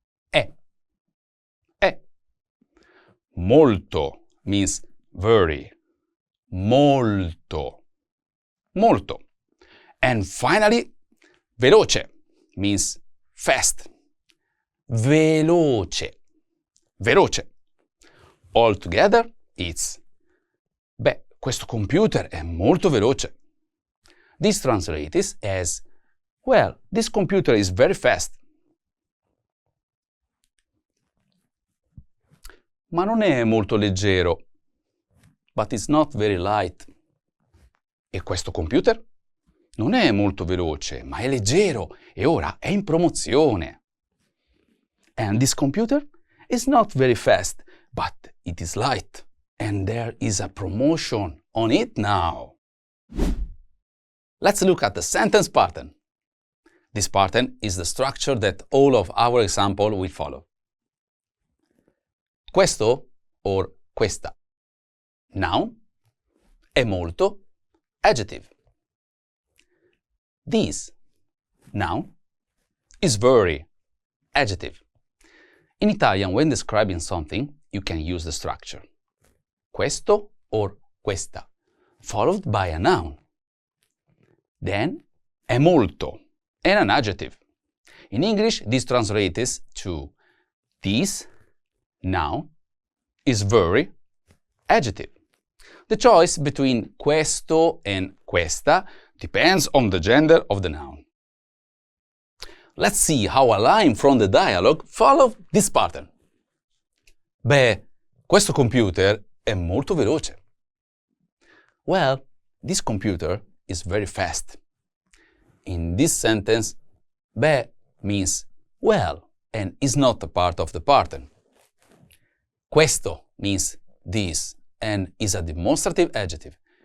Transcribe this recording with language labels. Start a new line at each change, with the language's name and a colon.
English: È. È. Molto means very.
Italian: Molto. Molto.
English: And finally, veloce means fast.
Italian: Veloce. Veloce.
English: All together, it's
Italian: beh, questo computer è molto veloce.
English: This translates as well, this computer is very fast.
Italian: Ma non è molto leggero.
English: But it's not very light.
Italian: E questo computer? Non è molto veloce, ma è leggero e ora è in promozione.
English: And this computer is not very fast, but it is light. And there is a promotion on it now. Let's look at the sentence pattern. This pattern is the structure that all of our example will follow.
Italian: Questo or questa.
English: Noun.
Italian: È molto.
English: Adjective. This. Noun. Is very. Adjective. In Italian, when describing something, you can use the structure questo or questa, followed by a noun. Then,
Italian: è molto,
English: and an adjective. In English, this translates to this, noun, is very, adjective. The choice between questo and questa depends on the gender of the noun. Let's see how a line from the dialogue follows this pattern. Beh, questo computer è molto veloce. Well, this computer is very fast. In this sentence, beh means well and is not a part of the pattern. Questo means this and is a demonstrative adjective.